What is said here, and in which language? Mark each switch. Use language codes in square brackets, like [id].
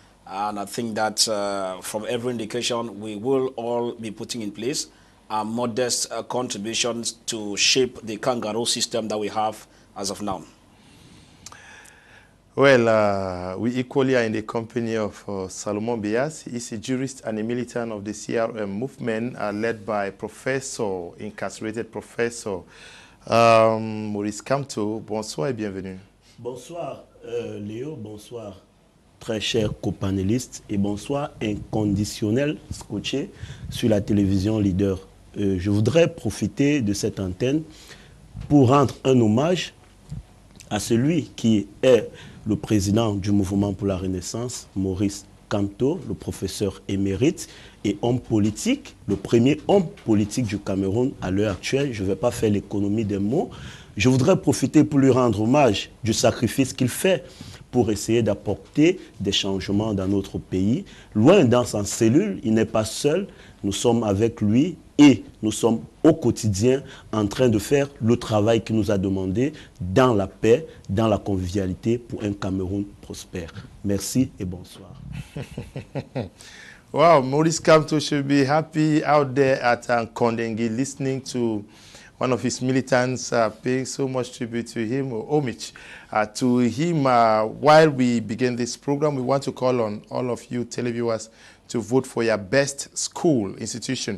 [en] And I think that from every indication, we will all be putting in place modest contributions to shape the kangaroo system that we have as of now. Well, we equally are in the company of Salomon Bias. He's a jurist and a militant of the CRM movement led by incarcerated professor Maurice Kamto. [fr] Bonsoir et bienvenue. Bonsoir Léo, bonsoir très chers copanélistes et bonsoir inconditionnel scotché sur la télévision Leader. Je voudrais profiter de cette antenne pour rendre un hommage à celui qui est le président du Mouvement pour la Renaissance, Maurice Kamto, le professeur émérite et homme politique, le premier homme politique du Cameroun à l'heure actuelle. Je ne vais pas faire l'économie des mots. Je voudrais profiter pour lui rendre hommage du sacrifice qu'il fait pour essayer d'apporter des changements dans notre pays. Loin dans sa cellule, il n'est pas seul. Nous sommes avec lui et nous sommes au quotidien en train de faire le travail qu'il nous a demandé dans la paix, dans la convivialité pour un Cameroun prospère. Merci et bonsoir. [en] Wow, Maurice Kamto should be happy out there at Kondengi listening to one of his militants paying so much tribute to him, or homage to him. While we begin this program, we want to call on all of you televiewers to vote for your best school institution.